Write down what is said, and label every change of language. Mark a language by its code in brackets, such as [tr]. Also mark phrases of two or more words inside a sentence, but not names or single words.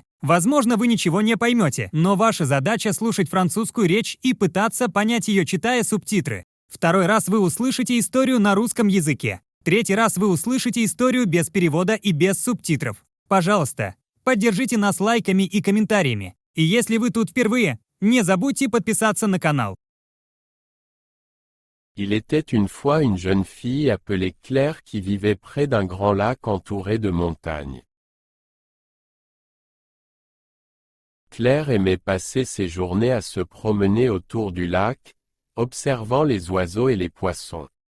[ru] Возможно, вы ничего не поймете, но ваша задача слушать французскую речь и пытаться понять ее, читая субтитры. Второй раз вы услышите историю на русском языке. Третий раз вы услышите историю без перевода и без субтитров. Пожалуйста, поддержите нас лайками и комментариями. И если вы тут впервые, не забудьте подписаться на канал. [fr] Il était une fois une jeune fille appelée Claire qui vivait près d'un grand lac entouré de montagnes. Claire aimait passer ses journées à se promener autour du lac, observant les oiseaux et les poissons.